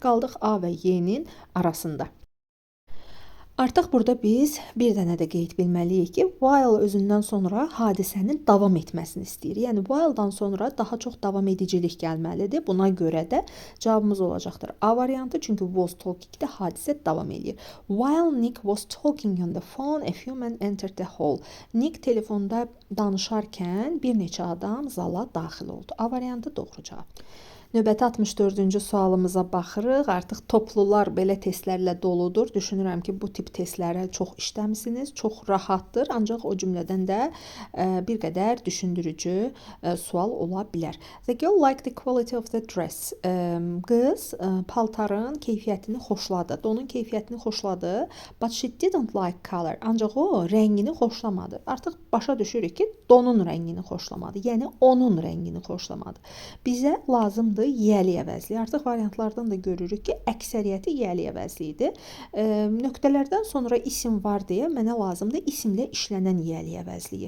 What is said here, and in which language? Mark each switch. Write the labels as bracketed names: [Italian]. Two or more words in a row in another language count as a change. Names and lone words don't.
[Azerbaijani] Qaldıq A və Y-nin arasında. Artıq burada biz bir dənə də qeyd bilməliyik ki, while özündən sonra hadisənin davam etməsini istəyir. Yəni while-dan sonra daha çox davam edicilik gəlməlidir. Buna görə də cavabımız olacaqdır A variantı, çünki [English] was talking- [Azerbaijani] də hadisə davam edir. [English] While Nick was talking on the phone, a few men entered the hall. [Azerbaijani] Nick telefonda danışarkən bir neçə adam zala daxil oldu. A variantı doğru cavab. Növbəti 64-cü sualımıza baxırıq. Artıq toplular belə testlərlə doludur. Düşünürəm ki, bu tip testlərə çox işləmisiniz, çox rahatdır. Ancaq o cümlədən də bir qədər düşündürücü sual ola bilər. [English] The girl liked the quality of the dress. [Azerbaijani] Qız paltarın keyfiyyətini xoşladı, donun keyfiyyətini xoşladı. [English] But she didn't like color. [Azerbaijani] Ancaq o rəngini xoşlamadı. Artıq başa düşürük ki, donun rəngini xoşlamadı. Yəni onun rəngini xoşlamadı. Bizə lazımdır yəli əvəzli. Artıq variantlardan da görürük ki, əksəriyyəti yəli əvəzlidir. Nöqtələrdən sonra isim var deyə mənə lazımdır isimlə işlənən yəli əvəzliyi.